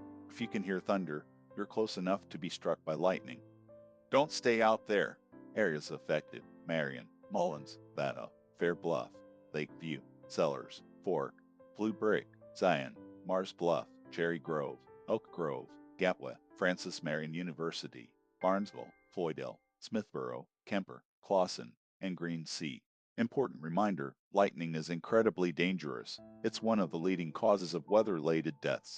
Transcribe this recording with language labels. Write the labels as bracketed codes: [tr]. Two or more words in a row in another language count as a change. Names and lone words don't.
[en] If you can hear thunder, you're close enough to be struck by lightning. Don't stay out there. Areas affected: Marion, Mullins, Latto, Fair Bluff, Lakeview, Sellers, Fork, Blue Brick, Zion, Mars Bluff, Cherry Grove, Oak Grove, Gapwell, Francis Marion University, Barnesville, Floydale, Smithborough, Kemper, Clawson, and Green Sea. Important reminder, lightning is incredibly dangerous. It's one of the leading causes of weather-related deaths.